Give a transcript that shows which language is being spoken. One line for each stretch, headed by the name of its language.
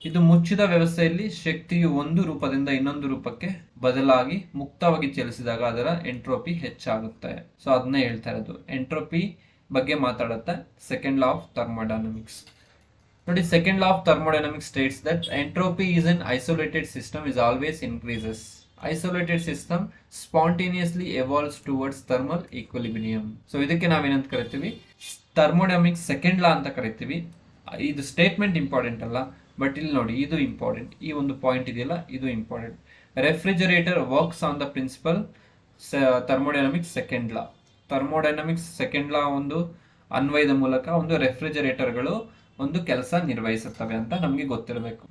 Kannada: ಇದು ಮುಚ್ಚಿದ ವ್ಯವಸ್ಥೆಯಲ್ಲಿ ಶಕ್ತಿಯು ಒಂದು ರೂಪದಿಂದ ಇನ್ನೊಂದು ರೂಪಕ್ಕೆ ಬದಲಾಗಿ ಮುಕ್ತವಾಗಿ ಚಲಿಸಿದಾಗ ಅದರ ಎಂಟ್ರೋಪಿ ಹೆಚ್ಚಾಗುತ್ತೆ. ಸೊ ಅದನ್ನೇ ಹೇಳ್ತಾ ಇರೋದು, ಎಂಟ್ರೋಪಿ ಬಗ್ಗೆ ಮಾತಾಡುತ್ತೆ ಸೆಕೆಂಡ್ ಲಾ ಆಫ್ ಥರ್ಮೋಡೈನಾಮಿಕ್ಸ್.
English: ನೋಡಿ, second law of thermodynamics states that entropy is an isolated system is always increases. Isolated system spontaneously evolves towards thermal equilibrium.
Kannada: So ಇದಕ್ಕೆ ನಾವೇನಂತ ಕರಿತೀವಿ, ಥರ್ಮೋಡೈನಾಮಿಕ್ಸ್ ಸೆಕೆಂಡ್ ಲಾ ಅಂತ ಕರಿತೀವಿ. ಇದು ಸ್ಟೇಟ್ಮೆಂಟ್ ಇಂಪಾರ್ಟೆಂಟ್ ಅಲ್ಲ, but ಇಲ್ಲಿ ನೋಡಿ ಇದು ಇಂಪಾರ್ಟೆಂಟ್. ಈ ಒಂದು ಪಾಯಿಂಟ್ ಇದೆಯಲ್ಲ, ಇದು important.
English: Refrigerator works on the principle thermodynamics second law.
Kannada: Thermodynamics second ಲಾ ಒಂದು ಅನ್ವಯದ ಮೂಲಕ ಒಂದು ರೆಫ್ರಿಜರೇಟರ್ಗಳು ಒಂದು ಕೆಲಸ ನಿರ್ವಹಿಸುತ್ತವೆ ಅಂತ ನಮಗೆ ಗೊತ್ತಿರಬೇಕು.